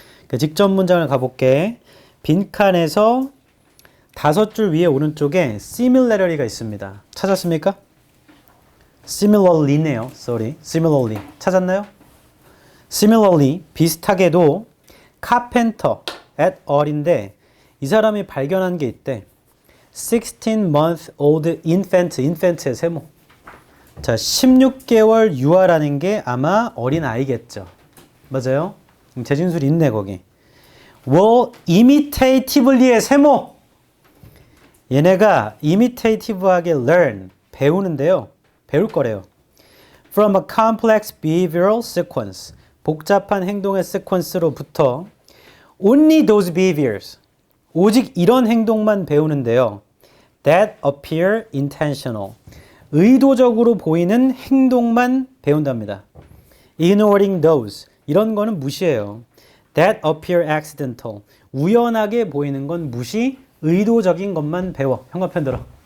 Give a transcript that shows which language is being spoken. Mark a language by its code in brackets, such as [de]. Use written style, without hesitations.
[ko] 그러니까 직전 문장을 가볼게. 빈칸에서 5줄 위에 오른쪽에 similarly가 있습니다. 찾았습니까? similarly네요. [en] sorry. similarly. 찾았나요? [ko] similarly, 비슷하게도 carpenter at all인데 이 사람이 발견한 게 있대. [en] 16month old infant의 세모. [ko] 자, 16개월 유아라는 게 아마 어린 아이겠죠. 맞아요? 재진술이 있네, 거기. will imitatively의 세모. 얘네가 imitative하게 learn, 배우는데요. 배울 거래요. [en] From a complex behavioral sequence. [ko] 복잡한 행동의 sequence로부터 [en] only those behaviors. [ko] 오직 이런 행동만 배우는데요. [en] That appear intentional. [ko] 의도적으로 보이는 행동만 배운답니다. [en] Ignoring those. [ko] 이런 거는 무시해요. [en] That appear accidental. [ko] 우연하게 보이는 건 무시, 의도적인 것만 배워. 형광펜 들어.